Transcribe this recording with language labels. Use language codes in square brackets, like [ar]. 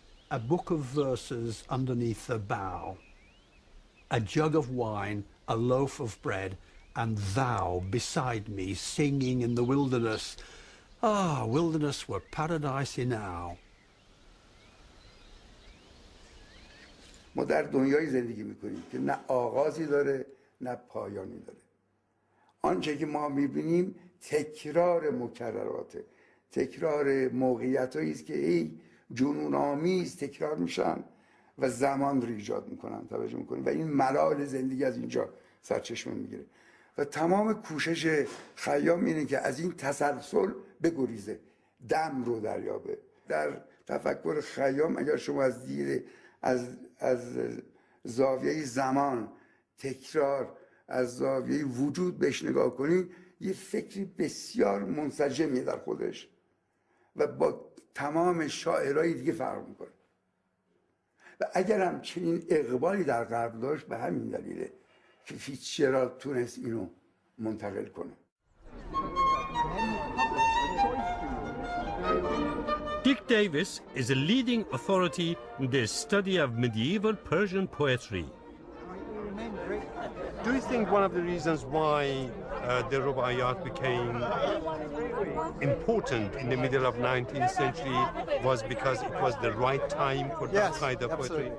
[en] A book of verses underneath the bough, a jug of wine, a loaf of bread, and thou beside me singing in the wilderness. Ah, wilderness were paradise enow. [fa] ما در دنیای زندگی میکنیم که نه آغازی داره نه پایانی داره. آنچه که ما میبینیم تکرار مکرراته، تکرار موقعیتایی است که ای جنون آمیز تکرار میشن و زمان رو ایجاد میکنن، توجه میکنیم، و این ملال زندگی از اینجا سرچشمه میگیره و تمام کوشش خیام اینه که از این تسلسل بگریزه، دم رو دریابه. در تفکر خیام اگر شما از دید از زاویه زمان، تکرار، از زاویه وجود بهش نگاه کنید، یه فکری بسیار منسجمیه در خودش و با تمام شاعرای دیگه فرق میکنه و اگر هم چنین اقبالی در غرب داشت به همین دلیله که فیتزجرالد تونست اینو منتقل کنه. [en] Dick Davis is a leading authority in the study of medieval Persian poetry. Do you think one of the reasons why the Rubaiyat became important in the middle of 19th century was because it was the right time for that kind of poetry?